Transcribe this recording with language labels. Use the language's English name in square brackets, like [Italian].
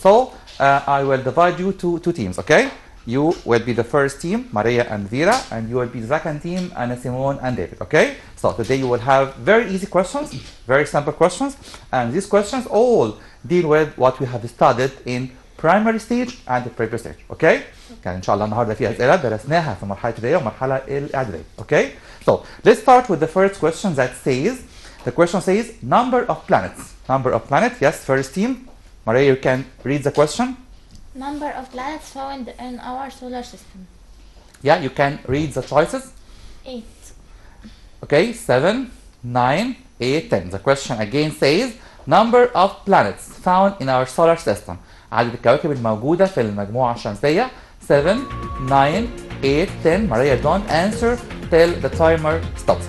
[English] So I will divide you to two teams, okay? You will be the first team, Maria and Vera, and you will be the second team, Anna Simone and David, okay? So today you will have very easy questions, very simple questions, and these questions all deal with what we have studied in primary stage and prep stage, okay? [Arabic] كان إن شاء الله النهارده في أسئلة درسناها في مرحلة ابتدائية ومرحلة الإعدادية, okay? [English] So let's start with the first question that says, the question says number of planets. Number of planets, yes, first team. Maria, you can read the question. Number of planets found in our solar system. Yeah, you can read the choices. 8. Okay, 7, 9, 8, 10. The question again says number of planets found in our solar system. [Arabic] عدد الكواكب الموجودة في المجموعة الشمسية 7, 9, 8, 10. [English] Maria, don't answer till the timer stops.